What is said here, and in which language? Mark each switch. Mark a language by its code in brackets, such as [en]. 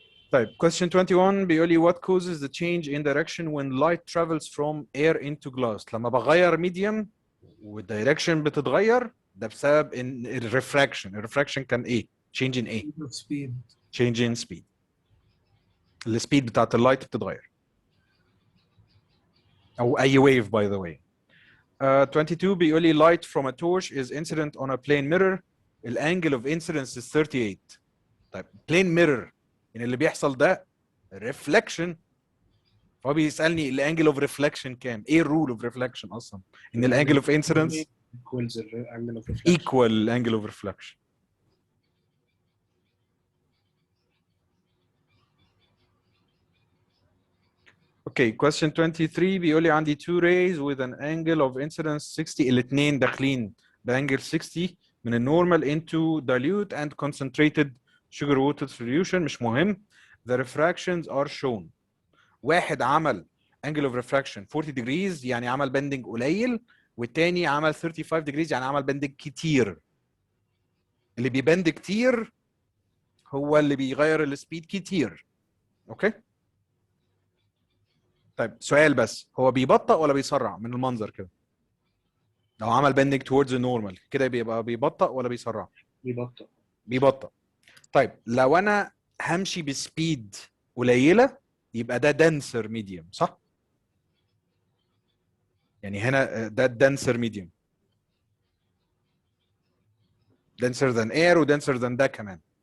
[en] طيب question 21 [ar] بيقول لي [en] what causes the change in direction when light travels from air into glass. [ar] لما بغير medium والدايركشن بتتغير ده بسبب ان الريفراكشن كان ايه؟ [en] change in [ar] ايه؟ [en] speed. change in speed. [ar] السبيد بتاعت اللايت بتتغير او اي wave by the way. [en] 22 [ar] بيقول لي [en] light from a torch is incident on a plane mirror. الانجل of incidence is 38. [ar] طيب plane mirror يعني اللي بيحصل ده reflection، فهو بيسالني الانجل اوف ريفلكشن كام؟ ايه الرول اوف ريفلكشن اصلا؟ ان الانجل اوف انسيدنس [en] equals angle of reflection. [ar] ايكوال الانجل اوف ريفلكشن. [en] okay question 23 [ar] بيقول لي عندي [en] two rays with an angle of incidence 60. [ar] الاثنين داخلين بانجل 60 من النورمال [en] into dilute and concentrated sugar water solution. [ar] مش مهم. [en] The refractions are shown. [ar] واحد عمل [en] angle of refraction [ar] 40 degrees يعني عمل bending قليل، والتاني عمل 35 degrees يعني عمل bending كتير. اللي بيبند كتير هو اللي بيغير السبيد كتير. اوكي. طيب سؤال بس، هو بيبطأ ولا بيسرع من المنظر كده؟ لو عمل bending [en] towards the normal [ar] كده بيبقى بيبطأ ولا بيسرع؟ بيبطأ. طيب لو انا همشي بسبيد قليله يبقى ده [en] denser medium [ar] صح؟ يعني هنا ده denser medium. [en] denser than air و denser than [ar] ده كمان.